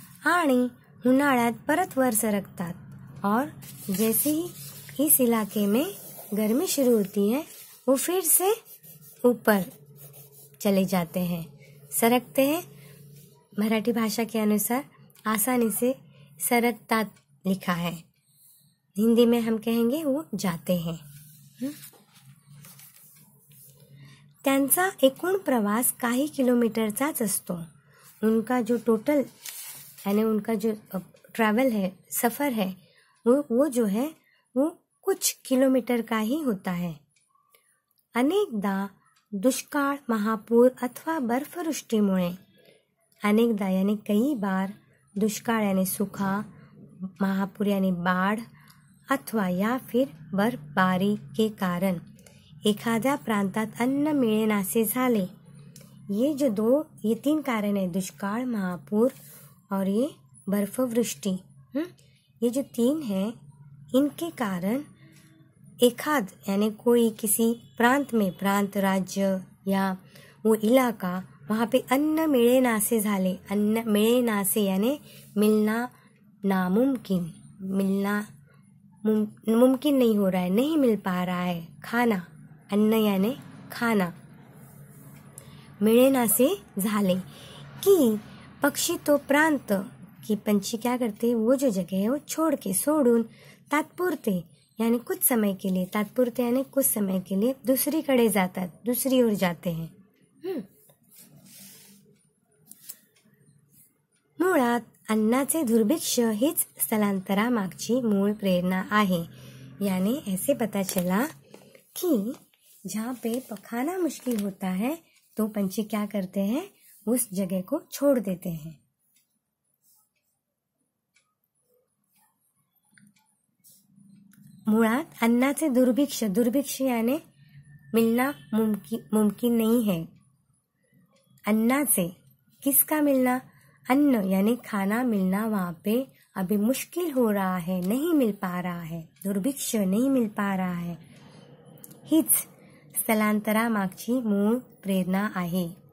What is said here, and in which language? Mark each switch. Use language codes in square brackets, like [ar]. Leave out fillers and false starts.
[mr] आणि उन्हाळ्यात परत वर सरकतात, [hi] और जैसे ही इस इलाके में गर्मी शुरू होती है वो फिर से ऊपर चले जाते हैं, सरकते हैं। मराठी भाषा के अनुसार आसानी से सरकतात लिखा है, हिंदी में हम कहेंगे वो जाते हैं। [mr] त्यांचा एकूण प्रवास काही किलोमीटरचाच असतो। [hi] उनका जो टोटल यानी उनका जो ट्रैवल है, सफ़र है, वो जो है वो कुछ किलोमीटर का ही होता है। अनेकदा दुष्काळ, महापूर अथवा बर्फवृष्टीमुळे, अनेकदा यानी कई बार, दुष्काळ यानी सूखा, महापूर यानी बाढ़, अथवा या फिर बर्फबारी के कारण [mr] एखाद्या प्रांतात अन्न मिळेनासे झाले। [hi] ये 3 कारण है, दुष्काळ, महापूर और ये बर्फवृष्टि। ये जो 3 हैं, इनके कारण एखाद यानी कोई किसी प्रांत में, प्रांत राज्य या वो इलाका, वहाँ पे अन्न मिळेनासे झाले। अन्न मिळेनासे यानी मिलना नामुमकिन, मिलना मुमकिन नहीं हो रहा है, नहीं मिल पा रहा है। खाना, अन्न यानी खाना। मिळेनासे झाले कि पक्षी तो प्रांत, कि पंछी क्या करते हैं, वो जो जगह है वो छोड़ के, सोडून, [mr] तात्पुरते यानी कुछ समय के लिए, तात्पुरते यानी कुछ समय के लिए दुसरीकडे जातात, [hi] दूसरी ओर जाते हैं। [mr] मुळात अन्नाचे दुर्भिक्ष हीच स्थलांतरामागची मूळ प्रेरणा आहे। [hi] यानी ऐसे पता चला कि जहाँ पे खाना मुश्किल होता है तो पंछी क्या करते हैं, उस जगह को छोड़ देते हैं। मुळात अन्नाचे दुर्भिक्ष, दुर्भिक्ष यानी मिलना मुमकिन नहीं है। अन्नाचे, किसका मिलना, अन्न यानी खाना मिलना वहाँ पे अभी मुश्किल हो रहा है, नहीं मिल पा रहा है, दुर्भिक्ष नहीं मिल पा रहा है। [mr] हीच स्थलांतरामागची मूळ प्रेरणा आहे।